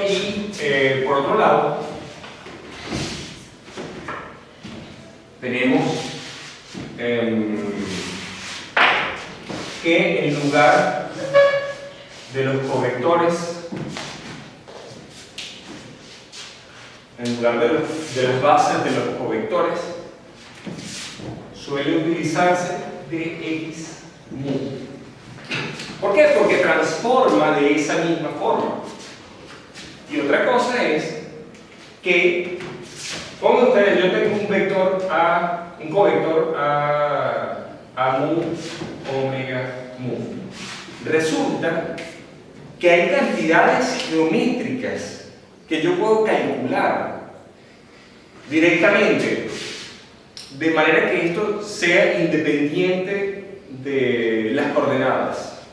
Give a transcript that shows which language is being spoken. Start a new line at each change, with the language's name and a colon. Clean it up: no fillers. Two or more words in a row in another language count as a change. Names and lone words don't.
Spanish: Y por otro lado, tenemos que en lugar de los covectores, en lugar de las bases de los covectores, suele utilizarse dx mu. ¿Por qué? Porque transforma de esa misma forma. Y otra cosa es que, pongan ustedes, yo tengo un vector A, un covector A mu, omega mu. Resulta que hay cantidades geométricas que yo puedo calcular directamente, de manera que esto sea independiente de las coordenadas.